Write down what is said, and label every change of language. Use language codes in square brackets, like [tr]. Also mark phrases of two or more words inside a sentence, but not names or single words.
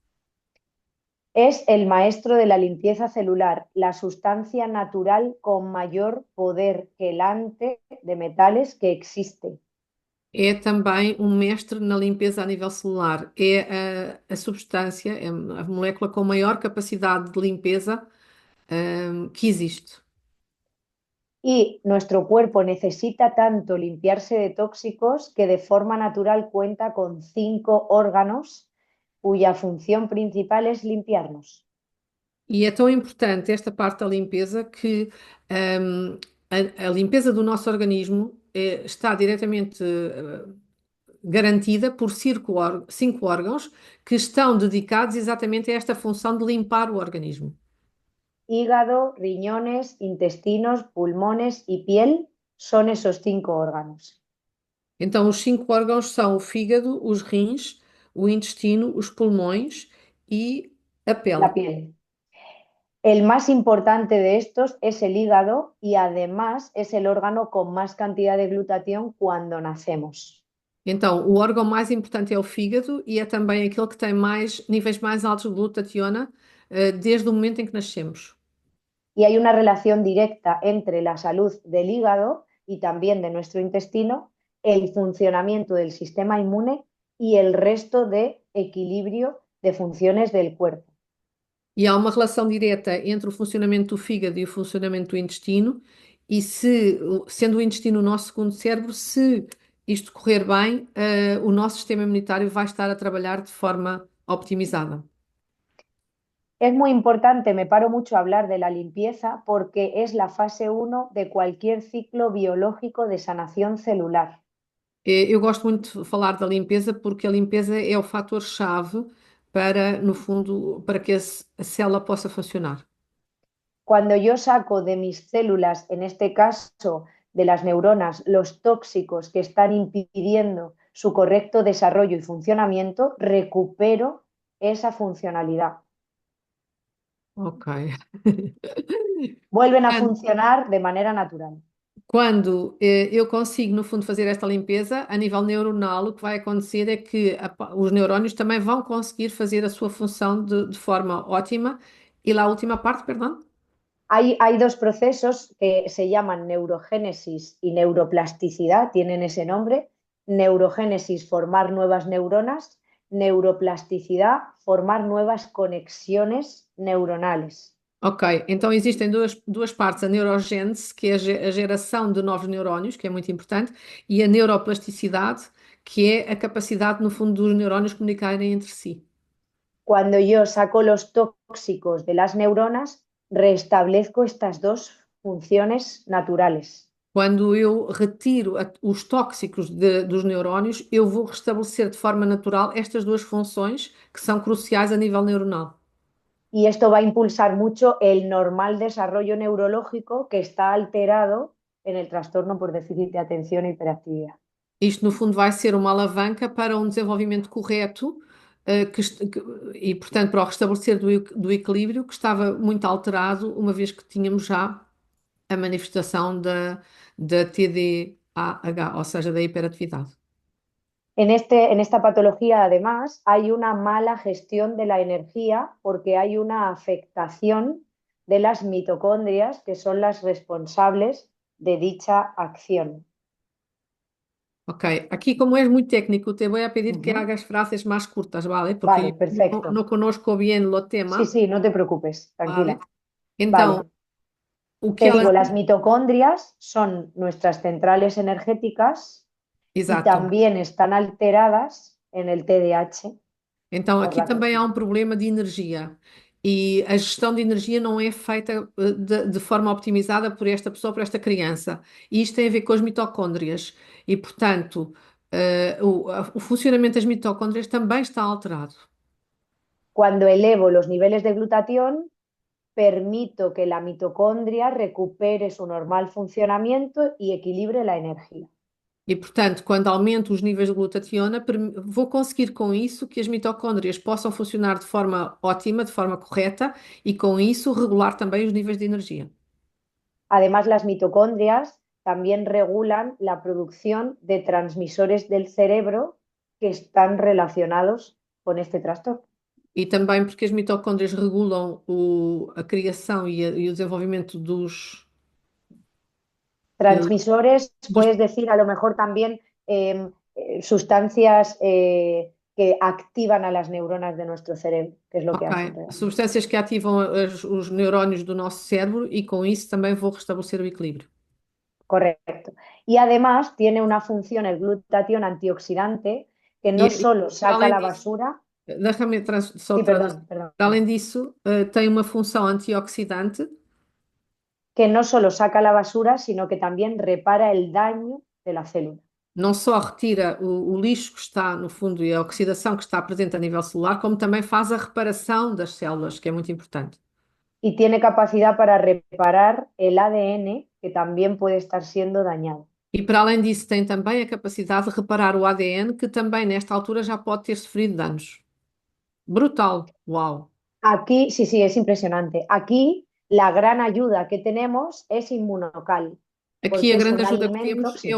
[es] Es el maestro de la limpieza celular, la sustancia natural con mayor poder quelante de metales que existe. [pt] É também um mestre na limpeza a nível celular. É a substância, é a molécula com maior capacidade de limpeza, que existe. [es] Y nuestro cuerpo necesita tanto limpiarse de tóxicos que de forma natural cuenta con 5 órganos cuya función principal es limpiarnos. [pt] E é tão importante esta parte da limpeza que a limpeza do nosso organismo está diretamente garantida por 5 órgãos que estão dedicados exatamente a esta função de limpar o organismo. [es] Hígado, riñones, intestinos, pulmones y piel son esos 5 órganos. [pt] Então, os 5 órgãos são o fígado, os rins, o intestino, os pulmões e a pele. [es] La piel. El más importante de estos es el hígado y además es el órgano con más cantidad de glutatión cuando nacemos. [pt] Então, o órgão mais importante é o fígado e é também aquele que tem mais níveis mais altos de glutationa desde o momento em que nascemos. [es] Y hay una relación directa entre la salud del hígado y también de nuestro intestino, el funcionamiento del sistema inmune y el resto de equilibrio de funciones del cuerpo. [pt] E há uma relação direta entre o funcionamento do fígado e o funcionamento do intestino, e sendo o intestino o nosso segundo cérebro, se isto correr bem, o nosso sistema imunitário vai estar a trabalhar de forma optimizada. [es] Es muy importante, me paro mucho a hablar de la limpieza porque es la fase 1 de cualquier ciclo biológico de sanación celular. [pt] Eu gosto muito de falar da limpeza porque a limpeza é o fator-chave para, no fundo, para que a célula possa funcionar. [es] Cuando yo saco de mis células, en este caso de las neuronas, los tóxicos que están impidiendo su correcto desarrollo y funcionamiento, recupero esa funcionalidad. Ok. Vuelven a [pt] Quando, [es] funcionar de manera natural. [pt] quando eu consigo, no fundo, fazer esta limpeza, a nível neuronal, o que vai acontecer é que os neurónios também vão conseguir fazer a sua função de forma ótima. E lá a última parte, perdão? [es] Hay 2 procesos que se llaman neurogénesis y neuroplasticidad, tienen ese nombre. Neurogénesis, formar nuevas neuronas. Neuroplasticidad, formar nuevas conexiones neuronales. [pt] Ok, então existem duas partes, a neurogênese, que é a geração de novos neurónios, que é muito importante, e a neuroplasticidade, que é a capacidade, no fundo, dos neurónios comunicarem entre si. [es] Cuando yo saco los tóxicos de las neuronas, restablezco estas dos funciones naturales. [pt] Quando eu retiro os tóxicos dos neurónios, eu vou restabelecer de forma natural estas duas funções que são cruciais a nível neuronal. [es] Y esto va a impulsar mucho el normal desarrollo neurológico que está alterado en el trastorno por déficit de atención e hiperactividad. [pt] Isto, no fundo, vai ser uma alavanca para um desenvolvimento correto, e, portanto, para o restabelecer do equilíbrio que estava muito alterado, uma vez que tínhamos já a manifestação da TDAH, ou seja, da hiperatividade. [es] En esta patología, además, hay una mala gestión de la energía porque hay una afectación de las mitocondrias, que son las responsables de dicha acción. [pt] Ok, aqui como és muito técnico, [es] te voy a pedir que Ujú. hagas frases más cortas, ¿vale? Porque Vale, yo no perfecto. conozco bien lo Sí, tema, sí, no te preocupes, ¿vale? tranquila. [pt] Então, [es] Vale, [pt] o que [es] te [pt] ela... [es] digo, las mitocondrias son nuestras centrales energéticas y [pt] Exato. [es] también están alteradas en el TDAH [pt] Então, [es] por [pt] aqui [es] la [pt] também há [es] toxina. [pt] um problema de energia. E a gestão de energia não é feita de forma optimizada por esta pessoa, por esta criança. E isto tem a ver com as mitocôndrias. E, portanto, o funcionamento das mitocôndrias também está alterado. [es] Cuando elevo los niveles de glutatión, permito que la mitocondria recupere su normal funcionamiento y equilibre la energía. [pt] E, portanto, quando aumento os níveis de glutationa, vou conseguir com isso que as mitocôndrias possam funcionar de forma ótima, de forma correta, e com isso regular também os níveis de energia. [es] Además, las mitocondrias también regulan la producción de transmisores del cerebro que están relacionados con este trastorno. [pt] E também porque as mitocôndrias regulam a criação e o desenvolvimento eh, [es] Transmisores, [pt] dos- [es] puedes decir a lo mejor también sustancias que activan a las neuronas de nuestro cerebro, que es lo que ok, hacen realmente. [pt] substâncias que ativam os neurónios do nosso cérebro e com isso também vou restabelecer o equilíbrio. [es] Correcto. Y además tiene una función el glutatión antioxidante que [pt] E, [es] no [pt] e, [es] solo [pt] para [es] saca [pt] além [es] la [pt] disso, [es] basura, [pt] deixa-me só [es] sí, [pt] traduzir. [es] perdón, perdón, [pt] Para além disso, tem uma função antioxidante. [es] que no solo saca la basura, sino que también repara el daño de la célula. [pt] Não só retira o lixo que está no fundo e a oxidação que está presente a nível celular, como também faz a reparação das células, que é muito importante. [es] Y tiene capacidad para reparar el ADN que también puede estar siendo dañado. [pt] E para além disso, tem também a capacidade de reparar o ADN, que também nesta altura já pode ter sofrido danos. Brutal! Uau! [es] Aquí, sí, sí, es impresionante. Aquí la gran ayuda que tenemos es inmunocal, [pt] Aqui a [es] porque [pt] grande ajuda que temos é